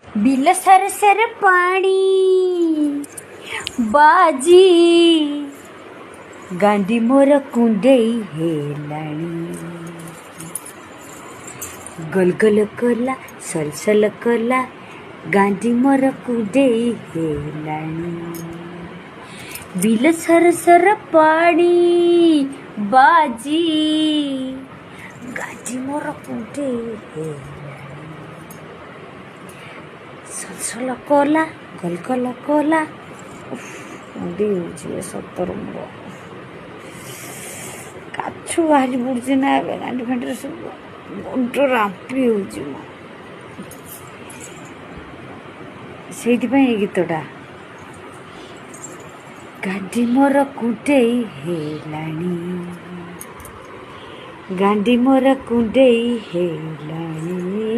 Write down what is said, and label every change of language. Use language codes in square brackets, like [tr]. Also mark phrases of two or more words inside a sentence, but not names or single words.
[or] ବିଲ ସର ସର ପାଣି ବାଜି ଗାଣ୍ଡି ମୋର କୁଣ୍ଡେଇ ହେଲାଣି ଗଲଗଲ କଲା ସଲସଲ କଲା ଗାଣ୍ଡି ମୋର କୁଣ୍ଡେଇ ହେଲାଣି ବିଲ ସର ସର ପାଣି ବାଜି ଗାଣ୍ଡି ମୋର କୁଣ୍ଡେଇ ହେଲାଣି ସଲସଲ କଲା ଗଲଗଲ କଲା ମୁଣ୍ଡି ହୋ ସତର ମୋର କାଛୁ ବାହାରି पड़ुଛି ନା ଏବେ ଗାଣ୍ଡି ଫାଣ୍ଡିରେ ସବୁ ମୁଣ୍ଡ ରାମ୍ପି ହେଉଛି ମୁଁ ସେଇଥିପାଇଁ ଏ ଗୀତଟା ଗାଣ୍ଡି ମୋର କୁଣ୍ଡେଇ ହେଲାଣି ଗାଣ୍ଡି ମୋର କୁଣ୍ଡେଇ ହେଲାଣି